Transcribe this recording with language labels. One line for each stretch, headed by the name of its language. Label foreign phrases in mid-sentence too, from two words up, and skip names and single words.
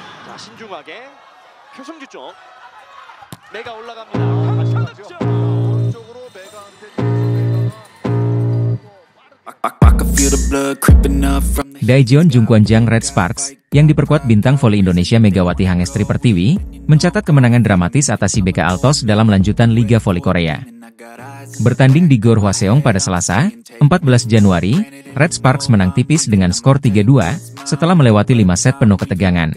Korean: 자, 신중하게 표성주 쪽 메가 올라갑니다. 오른쪽으로 메가한테
Indonesian: Daejeon Jungkwanjang Red Sparks, yang diperkuat bintang voli Indonesia Megawati Hangestri Pertiwi, mencatat kemenangan dramatis atas IBK Altos dalam lanjutan Liga Voli Korea. Bertanding di Gor Hwaseong pada Selasa, 14 Januari, Red Sparks menang tipis dengan skor 3-2, setelah melewati 5 set penuh ketegangan.